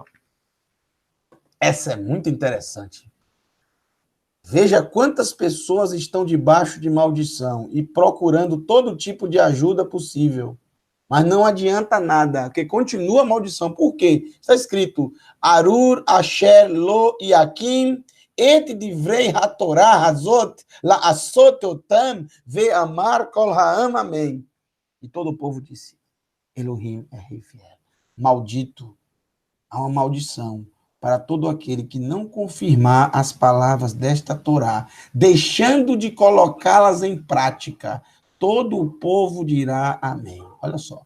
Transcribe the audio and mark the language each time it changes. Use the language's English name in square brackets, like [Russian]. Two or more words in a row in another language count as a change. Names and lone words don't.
[Portuguese] Essa é muito interessante. Veja quantas pessoas estão debaixo de maldição e procurando todo tipo de ajuda possível. Mas não adianta nada, porque continua a maldição. Por quê? Está escrito, [Hebrew] ארור אשר לא יקים את דברי התורה הזאת לעשות אותם ואמר כל העם, [Portuguese] amém. E todo o povo disse, Elohim é rei fiel. Maldito, há uma maldição para todo aquele que não confirmar as palavras desta Torá, deixando de colocá-las em prática. Todo o povo dirá amém. Olha só.